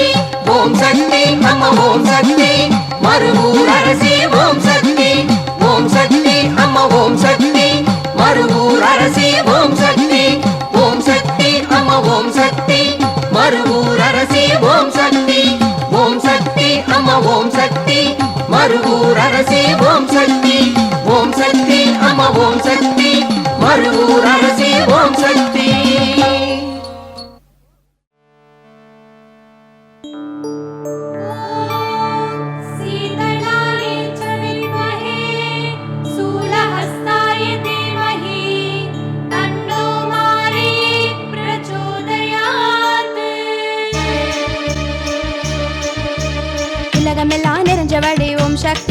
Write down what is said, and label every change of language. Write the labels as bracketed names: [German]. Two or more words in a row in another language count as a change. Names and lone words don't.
[Tamil] ஓம் சக்தி அம்மா ஓம் சக்தி மருகூர் அரசி ஓம் சக்தி ஓம் சக்தி அம்மா ஓம் சக்தி மருகூர் அரசி ஓம் சக்தி ஓம் சக்தி அம்மா ஓம் சக்தி மருகூர் அரசி ஓம் சக்தி ஓம் சக்தி அம்மா ஓம் சக்தி மருகூர் அரசி ஓம் சக்தி ஓம் சக்தி அம்மா ஓம் சக்தி மருகூர் அரசி ஓம் சக்தி [Sanskrit] शीतलाय च विद्महे शूलहस्ताय धीमहि तन्नो मारी प्रचोदयात् [Tamil] உலகமெல்லாம் நிறைஞ்சவளே ஓம் சக்தி